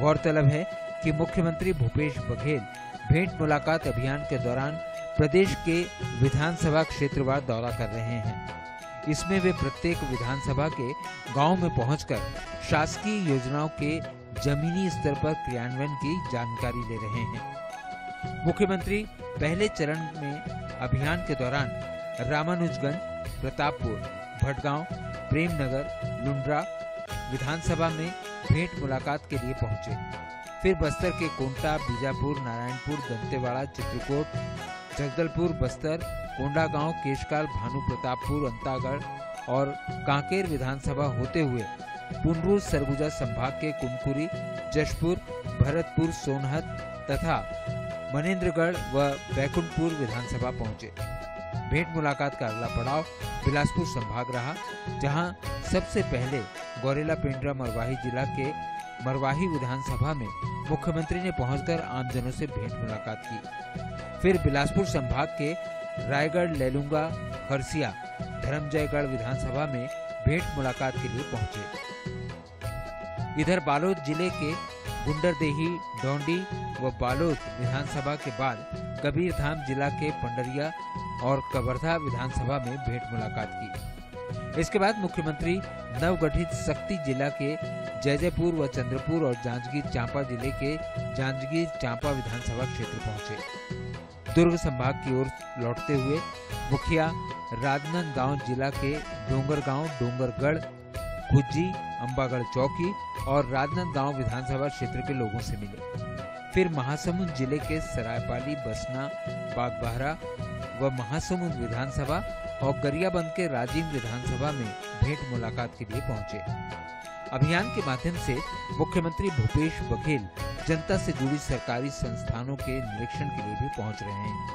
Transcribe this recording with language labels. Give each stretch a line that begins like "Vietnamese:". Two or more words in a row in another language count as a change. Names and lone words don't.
Hindi: गौरतलब है कि मुख्यमंत्री भूपेश बघेल भेंट मुलाकात अभियान के दौरान प्रदेश के विधानसभा क्षेत्रवार दौरा कर रहे हैं। इसमें वे प्रत्येक विधानसभा के गांव में पहुंचकर शासकीय योजनाओं के जमीनी स्तर पर क्रियान्वयन की जानकारी ले रहे हैं। मुख्यमंत्री पहले चरण में अभियान के दौरान रामानुजगंज, प्रतापपुर, भटगांव, प्रेमनगर, लुंड्रा विधानसभा में भेंट मुलाकात के लिए पहुंचे। फिर बस्तर के कोंटा, बीजापुर, नारायणपुर, दंतेवाड़ा, चित्रकूट, जगदलपुर, बस्तर, कोंडागांव, केशकाल, भानु प्रतापपुर, अंतागढ़ और कांकेर विधानसभा होते हुए पुनरूर सरगुजा संभाग के कुमकुरी, जशपुर, भरतपुर, सोनहत तथा मनेन्द्रगढ़ व बैकुंठपुर विधानसभा पहुंचे। भेंट मुलाकात का अगला पड़ाव बिलासपुर संभाग रहा, जहां सबसे पहले गौरेला पेंड्रा मरवाही जिला के मरवाही विधानसभा में मुख्यमंत्री ने पहुंचकर आमजनों से भेंट मुलाकात की। फिर बिलासपुर संभाग के रायगढ़, लेलुंगा, खरसिया, धर्मजयगढ़ विधानसभा में भेंट मुलाकात के लिए पहुंचे। इधर बालोद जिले के गुंडरदेही, डोंडी व बालोद विधानसभा के बाद कबीरधाम जिला के पंडरिया और कवर्धा विधानसभा में भेंट मुलाकात की। इसके बाद मुख्यमंत्री नवगठित शक्ति जिला के जयजयपुर व चंद्रपुर और जांजगीर चांपा जिले के जांजगीर चांपा विधानसभा क्षेत्र पहुंचे। दुर्ग संभाग की ओर लौटते हुए मुखिया राजनांदगांव जिला के डोंगरगांव, डोंगरगढ़, खुज्जी, अंबागढ़ चौकी और राजनांदगांव विधानसभा क्षेत्र के लोगों से मिले। फिर महासमुंद जिले के सरायपाली, बसना, बागबाहरा व महासमुंद विधानसभा और गरियाबंद के राजीव विधानसभा में भेंट मुलाकात के लिए पहुंचे। अभियान के माध्यम से मुख्यमंत्री भूपेश बघेल जनता से जुड़ी सरकारी संस्थानों के निरीक्षण के लिए भी पहुंच रहे हैं।